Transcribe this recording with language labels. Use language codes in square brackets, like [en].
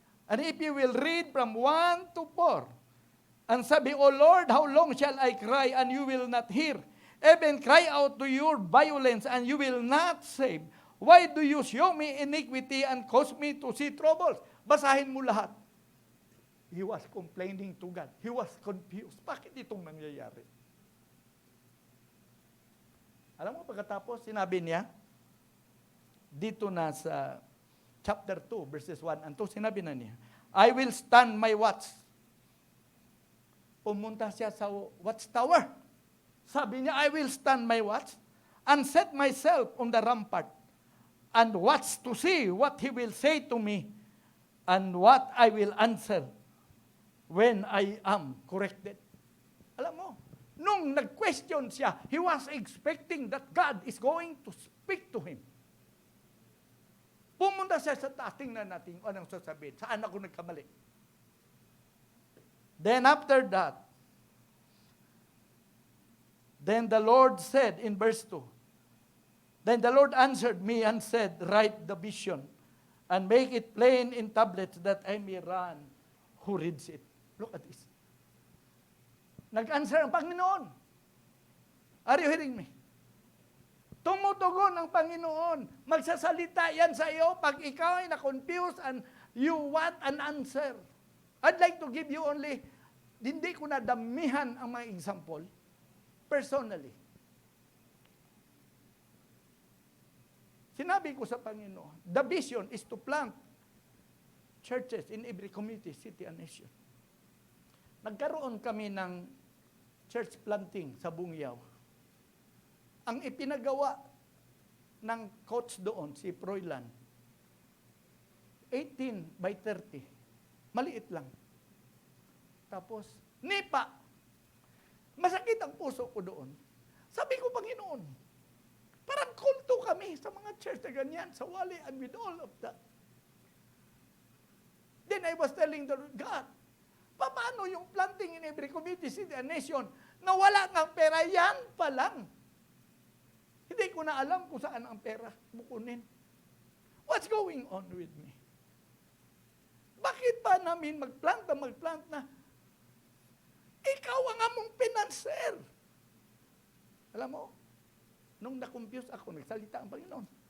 [en] And if you will read from 1 to 4, and sabi, O Lord, how long shall I cry and you will not hear? Even cry out to your violence and you will not save. Why do you show me iniquity and cause me to see troubles? [tl] Basahin mo lahat. [en] He was complaining to God. He was confused. [tl] Bakit itong nangyayari? Alam mo, pagkatapos, sinabi niya, dito na sa chapter 2, verses 1 and 2, sinabi na niya, [en] I will stand my watch. [tl] Pumunta siya sa watchtower. [en] Sabi niya, I will stand my watch and set myself on the rampart and watch to see what he will say to me and what I will answer when I am corrected. [tl] Alam mo, nung nag-question siya, [en] he was expecting that God is going to speak to him. [tl] Pumunta siya sa taas, tingnan natin anong sasabihin. Saan ako nagkamali? [en] Then after that, then the Lord said in verse 2, then the Lord answered me and said, write the vision and make it plain in tablets that I may run who reads it. Look at this. [tl] Nag-answer ang Panginoon. [en] Are you hearing me? [tl] Tumutugon ang Panginoon. Magsasalita yan sa iyo pag ikaw ay na-confused [en] and you want an answer. I'd like to give you only, [tl] hindi ko na damihan ang mga example, [en] personally. [tl] Sinabi ko sa Panginoon, [en] the vision is to plant churches in every community, city, and nation. [tl] Nagkaroon kami ng church planting sa Bungyaw. Ang ipinagawa ng coach doon, si Froilan, 18 by 30. Maliit lang. Tapos, nipa. Masakit ang puso ko doon. Sabi ko, Panginoon, parang kulto kami sa mga church na ganyan, sa Wali [en] and with all of that. Then I was telling the Lord, God, [tl] paano yung [en] planting in every community, city, and nation [tl] na wala ng pera? Yan pa lang. Hindi ko na alam kung saan ang pera bukunin. [en] What's going on with me? [tl] Bakit pa namin magplant na? Ikaw ang among pinanser. Alam mo, nung na-confuse ako, nagsalita ang Panginoon.